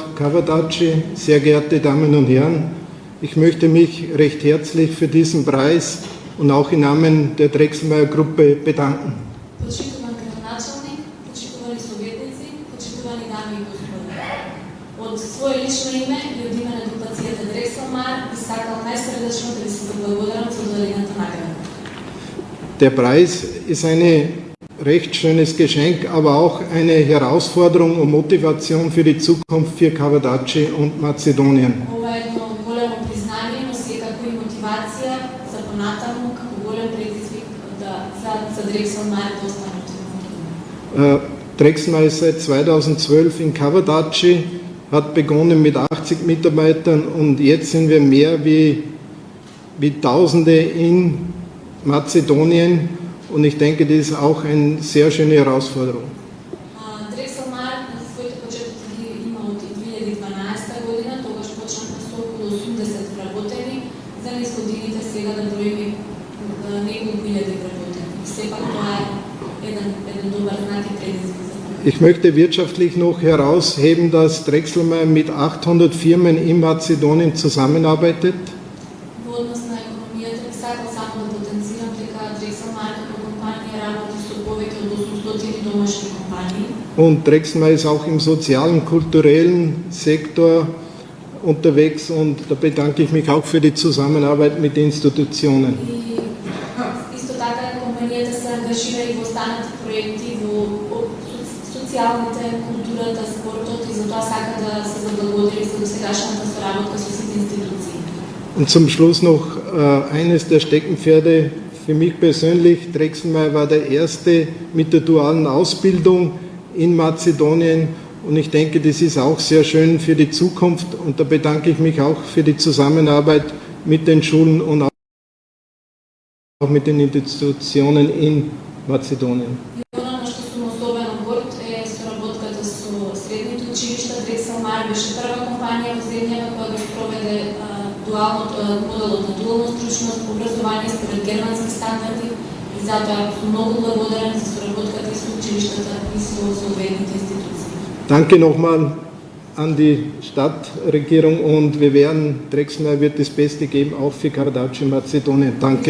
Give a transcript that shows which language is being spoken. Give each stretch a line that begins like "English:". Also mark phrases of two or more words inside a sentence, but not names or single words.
German: Kavadaci, sehr geehrte Damen und Herren, ich möchte mich recht herzlich für diesen Preis und auch im Namen der Drechselmeier-Gruppe bedanken.
Macedonian: Почитуван градоначалник, почитувани советници, почитувани дами и господа. Од свое лично име и од име на групацијата Дрекселмајер би сакал најсрдечно да ви се заблагодарам за доделената награда.
German: Der Preis ist ein recht schönes Geschenk, aber auch eine Herausforderung und Motivation für die Zukunft für Kavadaci und Mazedonien.
Macedonian: Ова е едно големо признание, но секако и мотивација за понатаму како голем предизвик за Дрекселмајер да останат.
German: Drechselmeier ist seit 2012 in Kavadaci, hat begonnen mit 80 Mitarbeitern und jetzt sind wir mehr wie Tausende in Mazedonien. Und ich denke, das ist auch eine sehr schöne Herausforderung.
Macedonian: Дрекселмајер на своите почетоци ги има од 2012 година, тогаш почнавме со околу 80 вработени, за низ годините сега да броим неколку илјади вработени. Сепак тоа е еден добар знак и предизвик за нас.
German: Ich möchte wirtschaftlich noch herausheben, dass Drechselmeier mit 800 Firmen in Mazedonien zusammenarbeitet.
Macedonian: Во однос на економијата би сакал само да потенцирам дека Drexelmeier како компанија работи со повеќе од 800 домашни компании.
German: Und Drechselmeier ist auch im sozialen, kulturellen Sektor unterwegs und da bedanke ich mich auch für die Zusammenarbeit mit Institutionen.
Macedonian: И исто така компанијата се ангажира и во останати проекти во социјалните, културата, спортот и затоа сака да се заблагодари за досегашната соработка со сите институции.
German: Und zum Schluss noch eines der Steckenpferde für mich persönlich. Drechselmeier war der erste mit der dualen Ausbildung in Mazedonien und ich denke, das ist auch sehr schön für die Zukunft und da bedanke ich mich auch für die Zusammenarbeit mit den Schulen und auch mit den Institutionen in Mazedonien.
Macedonian: И оно на што сум особено горд е соработката со средните училишта. Drexelmeier беше прва компанија во земјава која го спроведе моделот на дуална стручност, образование според германски стандарди и затоа сум многу благодарен за соработката и со училиштата и со соодветните институции.
German: Danke nochmal an die Stadtregierung und wir werden, Drexelmeier wird das Beste geben, auch für Karadarci Mazedonien. Danke.